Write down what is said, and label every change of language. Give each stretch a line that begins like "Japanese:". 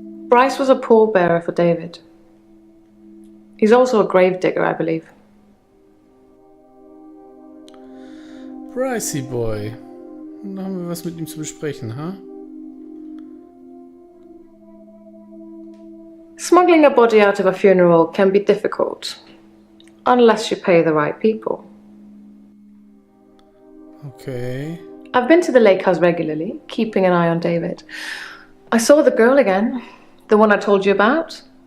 English: Bryce was a pallbearer for David. He's also a gravedigger, I believe. Pricey Boy.
German: Da haben wir was mit ihm zu besprechen, ha?
English: Smuggling a body out of a funeral can be difficult, unless you pay the right people. Okay. I've been to the lake house regularly, keeping an eye on David. I saw the girl again, the one I told you about.